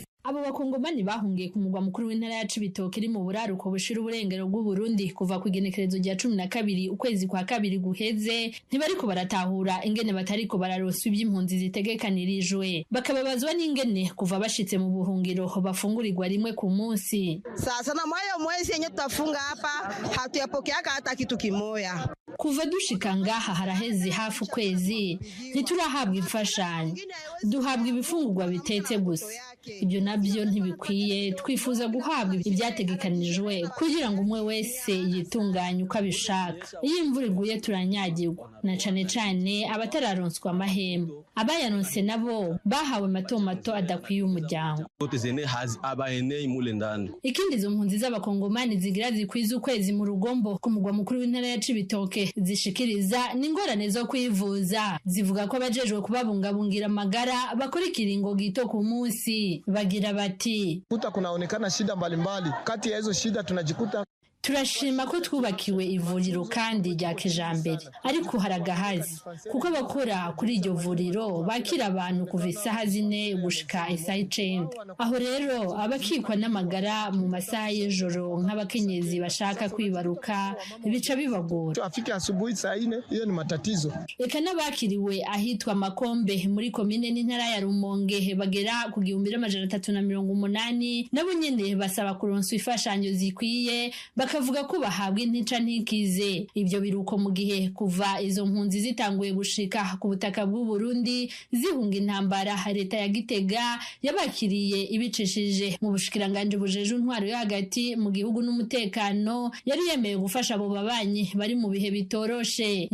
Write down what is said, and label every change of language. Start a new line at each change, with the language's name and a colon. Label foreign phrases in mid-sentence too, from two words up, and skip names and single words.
Rundi: Abo bakongomani bahungiye ku mugwa mukuru w'intara ya Cibitoke iri mu buraruko bushira uburengero bw'u Burundi kuva ku igenekerezo rya 12 ukwezi kwa kabiri guheze, ntibariko baratahura ingene batariko bararoswa iby'impunzi zitegekanirijwe. Bakababazwa n'ingene kuva bashitse mu buhungiro bafungurirwa rimwe ku munsi.
Swahili: Sasa na moyo mwezi yenye tutafunga hapa hatuyapokeaka hata kitu kimoya.
Rundi: Kuva dushika ngaha haraheze hafi ukwezi ntiturahabwa imfashanyo, duhabwa ibifungurwa bitetse gusa. Ibyo nabyo ntibikwiye, twifuza guhabwa ibyategekanijwe kugira ngo umwe wese yitunganye uko abishaka. Iyo imvura iguye turanyagirwa, na cane cane abatararonswa amahema. Abayaronse nabo bahawe mato adakwiye umuryango. Ikindi izo mpunzi z'abakongomani zigira zikwiza ukwezi mu rugombo ku mugwa mukuru w'intara ya Cibitoke zishikiriza n'ingorane zo kwivuza. Zivuga ko abajejwe kubabungabungira amagara bakora ikiringo gito ku munsi. Bagira bati
Swahili: kunaonekana shida mbalimbali, kati ya hizo shida tunajikuta.
Rundi: Turashima ko twubakiwe ivuriro kandi rya kijambere, ariko haragahazi kuko abakora kuri iryo vuriro bakira abantu kuva isaha 4 gushika isaha 9. Aho rero abakikwa n'amagara mu masaha y'ijoro nk'abakenyezi bashaka kwibaruka bica bibagora.
Swahili: Afika asubuhi saa 4 hiyo ni matatizo.
Rundi: Eka n'abakiriwe ahitwa Makombe muri komine n'intara ya Rumonge bagera ku 1380 nabo nyene basaba kuronswa ifashanyo zikwiye, bakavuga ko bahabwa intica ntikize. Ibyo biruko mu gihe kuva izo mpunzi zitanguye gushika ku butaka bw'u Burundi zihunga intambara, leta ya Gitega yabakiriye ibicishije mu bushikiranganje bujeje intwaro yo hagati mu gihugu n'umutekano, yari yemeye gufasha abo babanyi bari mu bihe bitoroshe.